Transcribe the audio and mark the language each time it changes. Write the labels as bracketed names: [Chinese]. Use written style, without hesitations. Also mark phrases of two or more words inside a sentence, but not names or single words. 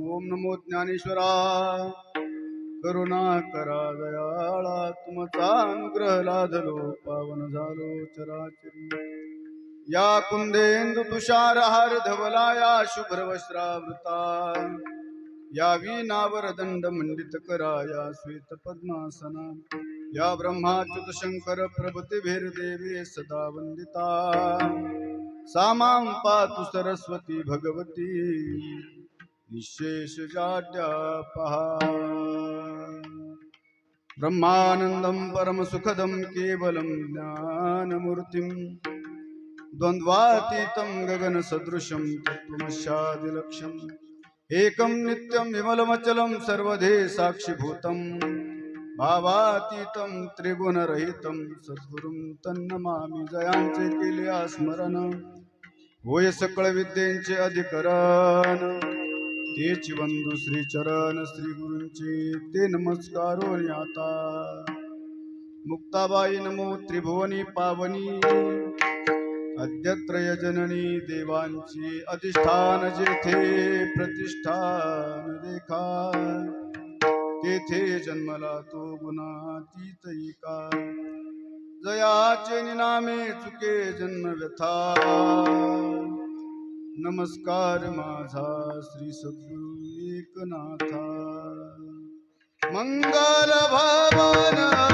[Marathi] ओम नमो ज्ञानेश्वरा करुणा करा दयाळा. तुमचा अनुग्रह लाधलो पावन झालो चराचरी. [Sanskrit] या कुंदेंदु तुषारहार धवला या शुभ्रवस्त्रावृता. या वीणावर दंड मंडित करा या श्वेत पद्मासना. या ब्रह्माच्युत शंकर प्रभृती देवी सदा वंदिता. सामां पातु सरस्वती भगवती निशेष जाड्या पहा. ब्रह्मानंदं परम सुखदं केवलं ज्ञानमूर्तिं द्वंद्वातीतं गगन सदृशं तत्त्वमस्यादिलक्ष्यम्. एकं नित्यं विमलमचलं सर्वधे साक्षिभूतं भावातीतं त्रिगुणरहितं सद्गुरुं तन्नमामि. [Marathi] जयांचे केले स्मरण होय सकळ विद्येचे अधिकरण. तेची वंदू श्रीचरण श्री गुरूंचे ते नमस्कारो आता. मुक्ताबाई नमो त्रिभुवनी पावनी अद्यत्रय जननी. देवांची अधिष्ठान जेथे प्रतिष्ठान देखा. तेथे जन्मला तो गुणातीत एका. जयाचे निनामे चुके जन्म व्यथा. नमस्कार माझा श्री सद्गुरु एकनाथा. [Hindi] मंगल भवन